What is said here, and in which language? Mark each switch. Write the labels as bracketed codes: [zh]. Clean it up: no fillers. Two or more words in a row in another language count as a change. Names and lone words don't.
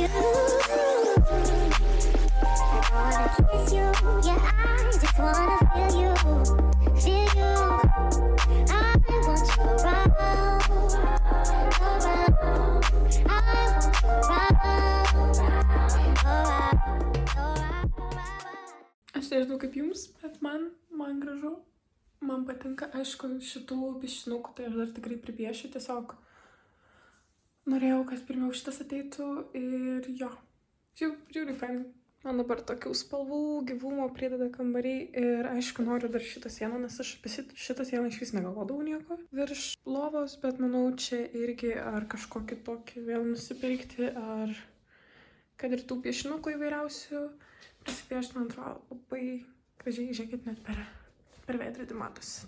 [en] You, I don't wanna kiss you, yeah, I just wanna feel you, feel you. I want you around, around. I want you around, around. [lt] Aš nežinau kaip jums, bet man gražu. Man patinka, aišku, šitų piešinukų, tai aš dar tikrai pripiešiu, tiesiog norėjau, kad pirmiau šitas ateitų ir jo. Žiūri, fainai. Man dabar tokių spalvų, gyvumo prideda kambariai ir aišku, noriu dar šitą sieną, nes aš apie šitą sieną iš vis negalvodavau nieko virš lovos, bet manau, čia irgi ar kažkokį tokį vėl nusipirkti, ar kad ir tų piešinukų įvairiausių prisipiešti, man atrodo, labai gražiai, žiūrėkit, net per veidrodį matosi.